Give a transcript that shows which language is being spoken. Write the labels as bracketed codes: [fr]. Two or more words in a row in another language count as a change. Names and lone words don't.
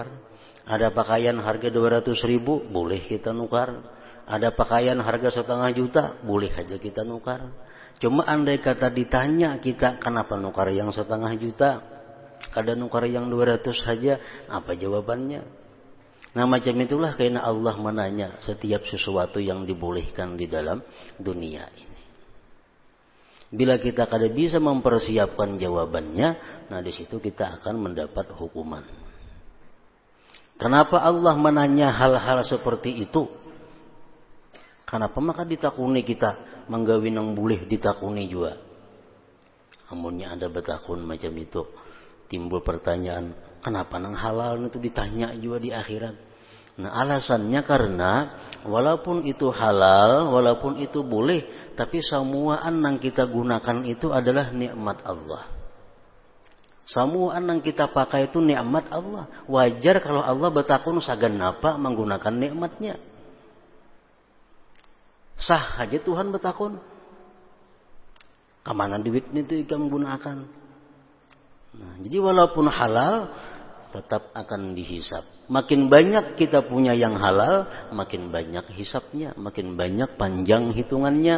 [id] Ada pakaian harga 200.000, boleh kita nukar. Ada pakaian harga 1,5 juta, boleh aja kita nukar. Cuma andai kata ditanya kita, kenapa nukar yang 1,5 juta? Kada nukar yang 200 saja, apa jawabannya? Nah, macam itulah karena Allah menanya setiap sesuatu yang dibolehkan di dalam dunia ini. Bila kita kada bisa mempersiapkan jawabannya, nah di situ kita akan mendapat hukuman. Kenapa Allah menanya hal-hal seperti itu? [bjn] Kenapa maka ditakuni kita menggawi nang boleh ditakuni juga? Amunnya ada betakun [id] macam itu, timbul pertanyaan, kenapa nang halal itu ditanya juga di akhirat? Nah, alasannya karena walaupun itu halal, walaupun itu boleh, tapi semuaan yang kita gunakan itu adalah nikmat Allah. Semua yang kita pakai itu nikmat Allah. Wajar kalau Allah bertakun saganapa menggunakan nikmatnya. Sah aja Tuhan bertakun. Kemana duit itu kita menggunakan. Nah, jadi walaupun halal tetap akan dihisap. Makin banyak kita punya yang halal, makin banyak hisapnya, makin banyak panjang hitungannya.